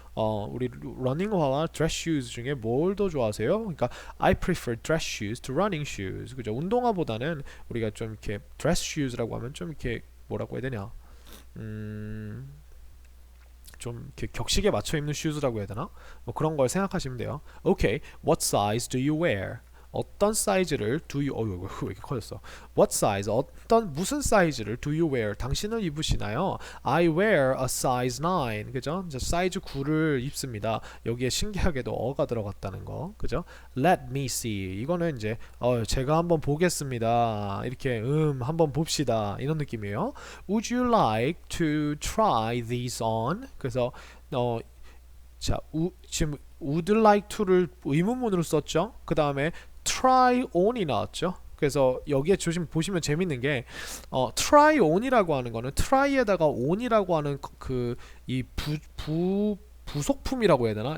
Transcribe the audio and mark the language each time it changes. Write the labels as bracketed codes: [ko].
[ko] 우리 러닝화와 dress shoes 중에 뭘 더 좋아하세요? 그러니까 [en] I prefer dress shoes to running shoes. [ko] 그죠? 운동화보다는 우리가 좀 이렇게 dress shoes라고 하면 좀 이렇게 뭐라고 해야 되냐? 좀 이렇게 격식에 맞춰 입는 슈즈라고 해야 되나? 뭐 그런 걸 생각하시면 돼요. [en] Okay, what size do you wear? [ko] 어떤 사이즈를 do you 왜 이렇게 커졌어? [en] What size [ko] 무슨 사이즈를 [en] do you wear? [ko] 당신은 입으시나요? [en] I wear a size 9. [ko] 그죠? 이제 사이즈 9를 입습니다. 여기에 신기하게도 어가 들어갔다는 거. 그죠? [en] Let me see. [ko] 이거는 이제 제가 한번 보겠습니다. 이렇게 한번 봅시다. 이런 느낌이에요. [en] Would you like to try these on? [ko] 그래서 자, 지금 would like to를 의문문으로 썼죠. 그 다음에 try on이 나왔죠. 그래서 여기에 보시면 재밌는 게 try on이라고 하는 거는 try에다가 on이라고 하는 이 부속품이라고 해야 되나?